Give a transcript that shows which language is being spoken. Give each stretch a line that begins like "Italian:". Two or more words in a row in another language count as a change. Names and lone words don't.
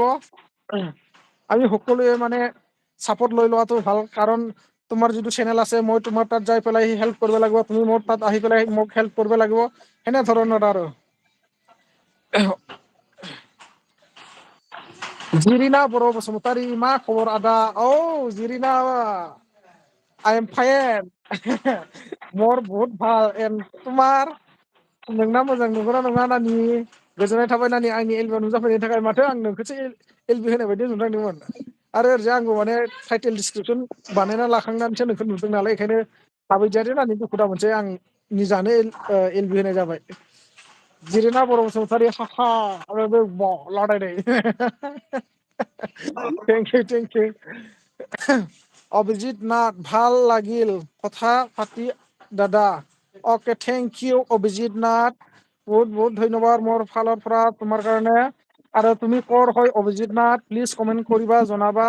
Assamese: আমি সকলোৱে মানে ছাপৰ্ট লৈ লোৱাটো ভাল, কাৰণ তোমাৰ যিটো চেনেল আছে মই তোমাৰ তাত যাই পেলাই হেল্প কৰিব লাগিব, তুমি মোৰ তাত আহি পেলাই মোক হেল্প কৰিব লাগিব, সেনে ধৰণৰ আৰু।
Bodo: জিৰিনা बर' बसुमतारी, मा खबर आदा?
English: জিৰিনা, I am fine.
Assamese: মোৰ বহুত ভাল। তোমাৰ
Bodo: नोंना मोजां नंगौना नङा नानि? गोजोननाय थाबाय नानि आंनि एलबियाव नुजाफैनायनि थाखाय। माथो आं नोंखौसो एलबि होनाय बायदि नुदोंमोन। आरो ओरैजाय आंबो माने
English: title description
Bodo: बानायना लाखांनानैसो नोंखौ नुदों नालाय, बेखायनो थाबैजायादे नानि दुखु दा मोनसै, आं निजानो एलबि होनाय जाबाय। जिरिना बर' बसुमतारी हाहा आरो लादायनाय।
English: thank you.
Assamese: অভিজিত নাথ, ভাল লাগিল কথা পাতি দাদা। অকে,
English: thank you
Assamese: অভিজিত নাথ, বহুত বহুত ধন্যবাদ মোৰ ফালৰ পৰা তোমাৰ কাৰণে। আৰু তুমি কৰ হয় অভিজিত নাথ, প্লিজ কমেণ্ট কৰিবা, জনাবা।